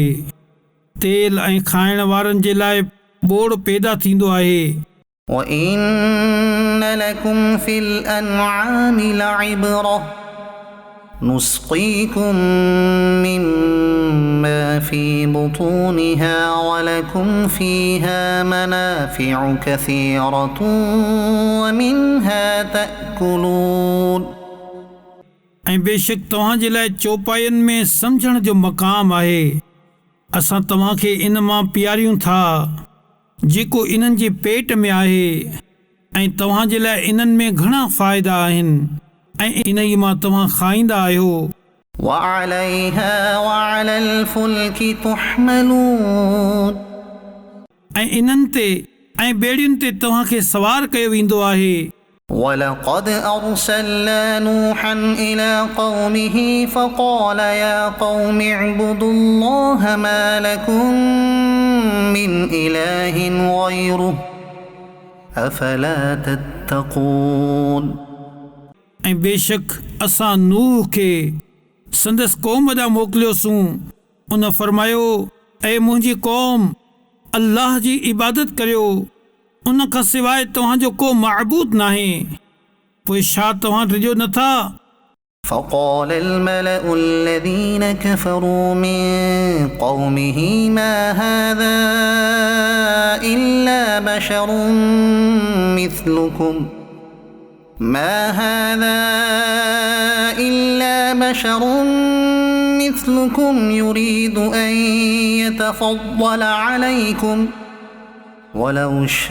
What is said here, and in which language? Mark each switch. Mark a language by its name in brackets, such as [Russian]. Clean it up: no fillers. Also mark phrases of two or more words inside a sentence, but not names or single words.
[Sindhi] तेल ऐं खाइण वारनि जे लाइ बोड़ पैदा थींदो आहे। [Arabic] وإن لكم في الأنعام لعبرة نسقيكم مما في بطونها ولكم فيها منافع كثيرة ومنها تأكلون। [Sindhi] ऐं बेशक तव्हांजे लाइ चौपाइनि में सम्झण जो मक़ाम आहे। असां तव्हांखे इन मां पीआरियूं था जेको इन्हनि जे पेट में आहे, ऐं तव्हांजे लाइ इन्हनि में घणा फ़ाइदा आहिनि ऐं इन ई मां तव्हां खाईंदा आहियो। [Arabic] وعليها وعلى الفلك تحملون। [Sindhi] ऐं इन्हनि ते ऐं ॿेड़ियुनि ते तव्हांखे सवार कयो वेंदो आहे। [Arabic] ولقد أرسلنا نوحا إلى قومه فقال يا قوم اعبدوا الله ما لكم من إله غيره أفلا تتقون। [Sindhi] ऐं बेशक असां नूह खे संदसि क़ौम ॾांहुं मोकिलियोसीं। उन फरमायो, ऐं मुंहिंजी क़ौम, अल्लाह जी इबादत करियो, उन खां सवाइ तव्हांजो को मअबूद नाहे। पोइ छा तव्हां डिॼो नथा? [Arabic] فقال الملأ الذين كفروا من قومه ما هذا إلا بشر مثلكم يريد أن يتفضل عليكم ولو